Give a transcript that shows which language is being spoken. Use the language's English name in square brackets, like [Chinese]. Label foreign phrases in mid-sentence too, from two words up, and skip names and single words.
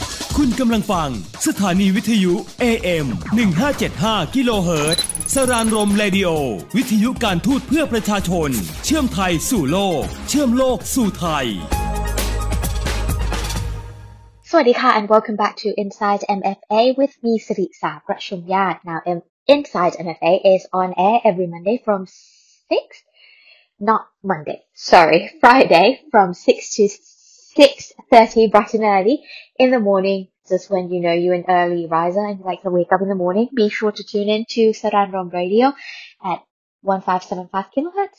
[Thai] คุณกำลังฟังสถานีวิทยุ AM 1575กิโลเฮิรตซ์สรานรมเรดิโอวิทยุการทูตเพื่อประชาชนเชื่อมไทยสู่โลกเชื่อมโลกสู่ไทย สวัสดีค่ะ [English] and welcome back to Inside MFA with me สิริสาประชุมญาติ Now Inside MFA is on air every Monday from 6 Friday from 6 to 6:30 bright and early in the morning. Just when you know you're an early riser and you like to wake up in the morning, be sure to tune in to Saranrom Radio at 1575 kilohertz.